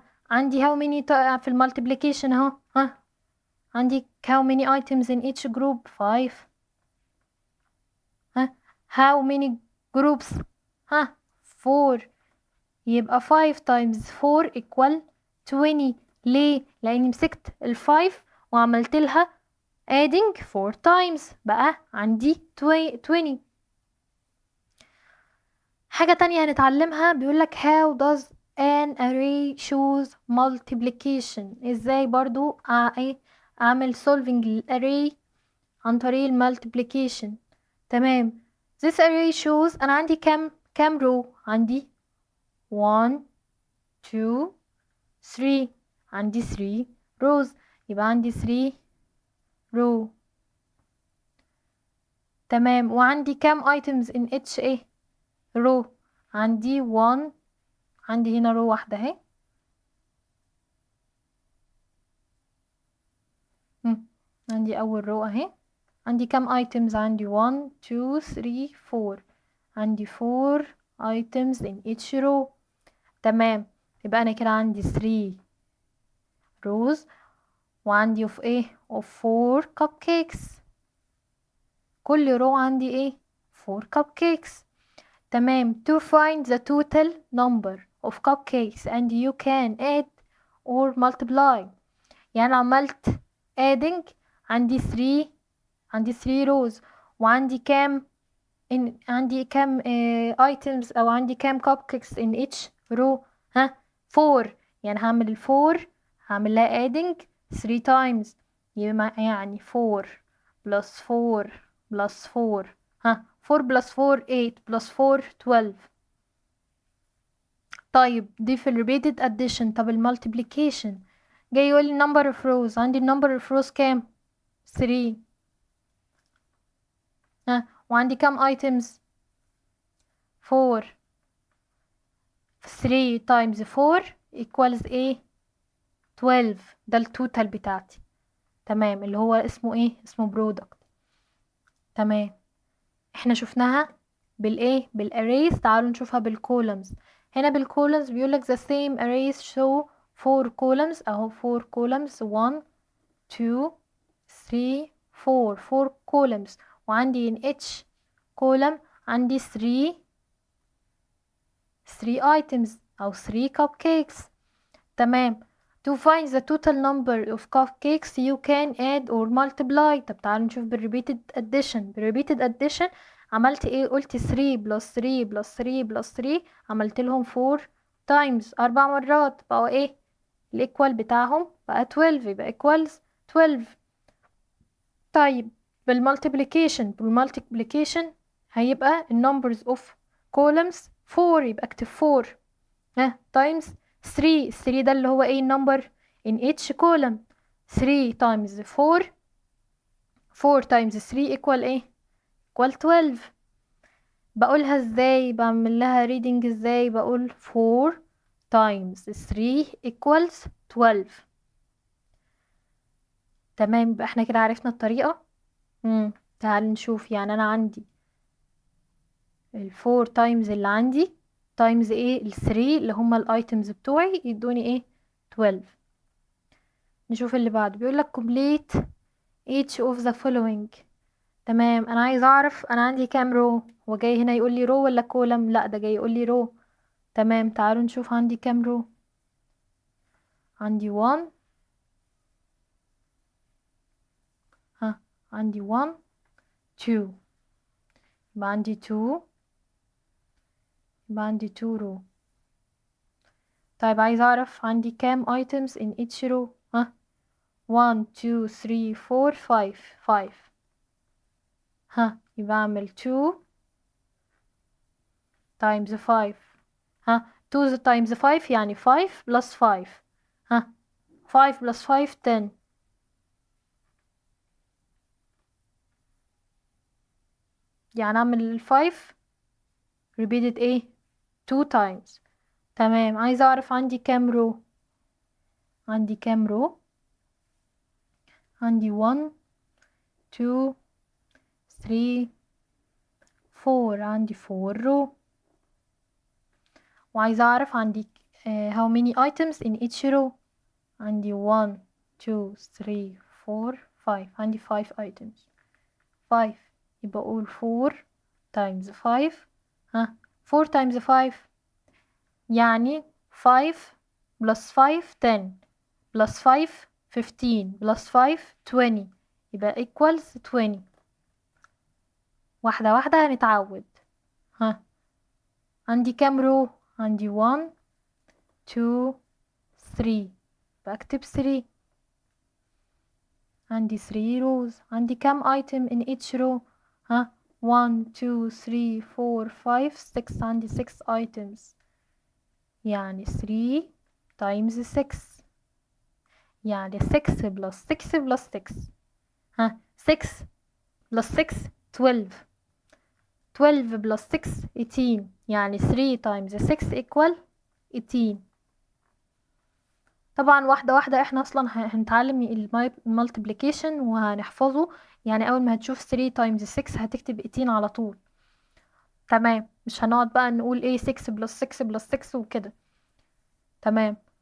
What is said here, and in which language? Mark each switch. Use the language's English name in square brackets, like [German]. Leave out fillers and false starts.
[Arabic] عندي [English] how many [Arabic] في المultiplication اهو. عندي [English] how many items in each group؟ 5. how many groups؟ 4. [Arabic] يبقى [English] 5 times 4 equal 20. [Arabic] ليه؟ لأني مسكت ال 5 وعملت لها [English] adding 4 times، [Arabic] بقى عندي 20. حاجة تانية هنتعلمها، بيقولك [English] how does an array shows multiplication. [Arabic] ازاي برضو اعمل solving الarray عن طريق multiplication. تمام. [English] this array shows، [Arabic] انا عندي كام row؟ عندي 1 2 3. عندي 3 rows، يبقى عندي 3 row. تمام. وعندي كام [English] items in each row؟ [Arabic] عندي 1. عندي هنا row واحدة اهي. عندي اول row اهي. عندي كام items؟ عندي 1 2 3 4. عندي [English] 4 items in each row. [Arabic] تمام. يبقى انا كده عندي 3 rows، وعندي [English] of 4 cupcakes. [Arabic] كل row عندي 4 cupcakes. تمام. [English] to find the total number of cupcakes and you can add or multiply. [Arabic] يعني عملت adding، عندي 3 rows، وعندي عندي كام items، او عندي كام cupcakes [English] in each row؟ [Arabic] 4. يعني هعمل 4 هعمل لها adding 3 times، يعني [English] 4 plus 4 plus 4. 4 plus 4 8 plus 4 12. [Arabic] طيب دي في ال [English] repeated addition. [Arabic] طب ال multiplication جاي يقول لي [English] number of rows. [Arabic] عندي [English] number of rows [Arabic] كام؟ 3. وعندي كام items؟ 4. [English] 3 times 4 equals 12. [Arabic] ده التوتال بتاعتي. تمام، اللي هو اسمه product. تمام. احنا شفناها بالarrays. تعالوا نشوفها بالcolumns. هنا بالcolumns بيقولك [English] the same arrays show 4 columns [Arabic] اهو. [English] 4 columns 1 2 3 4 columns. [Arabic] وعندي [English] in each column عندي 3 items أو 3 cupcakes. [Arabic] تمام. [English] to find the total number of cupcakes you can add or multiply. [Arabic] طب تعالوا نشوف repeated addition. عملت قلت [English] 3 plus 3 plus 3 plus 3. [Arabic] عملت لهم 4 times 4 مرات، بقوا الايكوال بتاعهم بقى 12، يبقى [English] equals 12. [Arabic] طيب بالمultiplication هيبقى [English] numbers of columns 4، [Arabic] يبقى اكتب 4 times 3. 3 ده اللي هو number in each column. [English] 3 times 4 4 times 3 equal [Arabic] ايه؟ [English] equal 12. [Arabic] بقولها ازاي؟ بعمل لها reading ازاي؟ بقول [English] 4 times 3 equals 12. [Arabic] تمام، يبقى احنا كده عرفنا الطريقة. تعال نشوف. يعني انا عندي ال4 times اللي عندي times ايه؟ ال3 اللي هما الايتمز بتوعي يدوني ايه؟ 12. نشوف اللي بعده. بيقولك [English] complete each of the following. [Arabic] تمام، انا عايز اعرف انا عندي كام رو. هو جاي هنا يقول لي رو ولا كولم؟ لا، ده جاي يقول لي رو. تمام، تعالوا نشوف عندي كام رو. عندي 1. عندي 1 2. يبقى عندي 2. يبقى عندي 2 رو. طيب عايز اعرف عندي كام items [English] in each row. 1 2 3 4 5. 5. [Arabic] يبقى اعمل [English] 2 times 5. 2 times 5 يعني 5 plus 5. 5 plus 5 10. [Arabic] يعني اعمل 5 repeated ايه؟ [English] 2 times. [Arabic] تمام، عايزة اعرف عندي كام رو. عندي كام رو؟ عندي 1 2 3 4. عندي 4 رو. وعايزة اعرف عندي [English] how many items in each row. [Arabic] عندي 1 2 3 4 5. عندي 5 items. 5. يبقى اقول [English] 4 times 5. 4 times 5 [Arabic] يعني [English] 5 plus 5 10 plus 5 15 plus 5 20. يبقى equals 20. [Arabic] واحدة واحدة هنتعود. عندي كام رو؟ عندي 1 2 3. بكتب 3. عندي 3 rows. عندي كام [English] item in each row. [Arabic] 1 2 3 4 5 6. عندي 6 items. يعني [English] 3 times 6 [Arabic] يعني [English] 6 plus 6 plus 6. 6 plus 6 12. 12 plus 6 18. [Arabic] يعني [English] 3 times 6 equal 18. [Arabic] طبعا واحدة واحدة احنا اصلا هنتعلم المالتيبليكيشن وهنحفظه. يعني اول ما هتشوف [English] 3 times 6 [Arabic] هتكتب 18 على طول. تمام، مش هنقعد بقى نقول ايه [English] 6 plus 6 plus 6 [Arabic] وكده. تمام.